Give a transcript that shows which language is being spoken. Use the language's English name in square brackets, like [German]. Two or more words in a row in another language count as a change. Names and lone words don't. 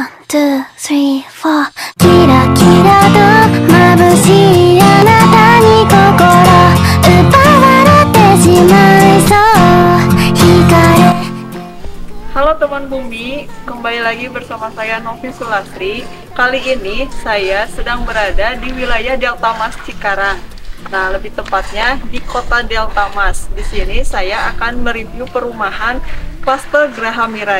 [English] two, three, four [Japanese] キラキラと眩しいあなたに心奪われてしまいそう光 [Indonesian] Halo teman bumi, kembali lagi bersama saya Novi Sulastri. Kali ini saya sedang berada di wilayah Delta Mas Cikarang. Nah, lebih tepatnya di kota Delta Mas. Di sini saya akan mereview perumahan klaster Graha Mirai.